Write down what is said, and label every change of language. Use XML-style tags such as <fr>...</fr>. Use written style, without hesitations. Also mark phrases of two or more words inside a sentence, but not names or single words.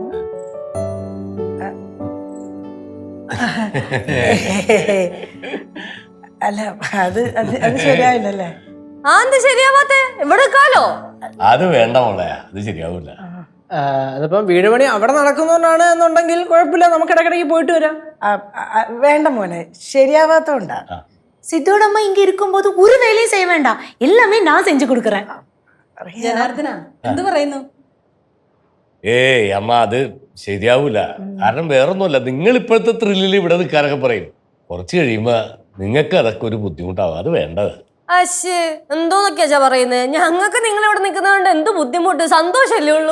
<ml>അല്ല, അത് ശരിയായില്ലല്ലേ? ആ, എന്ത് ശരിയാവാത്തെ? ഇവിടെ കാലോ അത് വേണ്ട മോളെ, അത് ശരിയാവില്ല. അതിപ്പം വീട് പണി അവിടെ നടക്കുന്നതുകൊണ്ടാണ് എന്നുണ്ടെങ്കിൽ കുഴപ്പമില്ല, നമുക്ക് ഇടയ്ക്കിടയ്ക്ക് പോയിട്ട് വരാം. വേണ്ട മോനെ, ശരിയാവാത്തോണ്ടാ.</ml> <ta>சித்தோட அம்மா இங்க இருக்கும்போது ஒரு வேலையும் செய்ய வேண்டாம், எல்லாமே நான் செஞ்சு கொடுக்குறேன்.</ta> <ml>ജനാർദ്ദന എന്ത് പറയുന്നു? ഏയ് അമ്മ, അത് ശരിയാവൂല. കാരണം വേറൊന്നുമല്ല, നിങ്ങൾ ഇപ്പോഴത്തെ ത്രില്ലിൽ ഇവിടെ നിൽക്കാനൊക്കെ പറയും. കുറച്ച് കഴിയുമ്പോ നിങ്ങൾക്ക് അതൊക്കെ ഒരു ബുദ്ധിമുട്ടാവും. അത് വേണ്ടത്. അശ്ശേ, എന്തോന്നൊക്കെയാ പറയുന്നത്? ഞങ്ങൾക്ക് നിങ്ങൾ ഇവിടെ നിൽക്കുന്നതുകൊണ്ട് എന്ത് ബുദ്ധിമുട്ട്, സന്തോഷല്ലേ ഉള്ളൂ.</ml>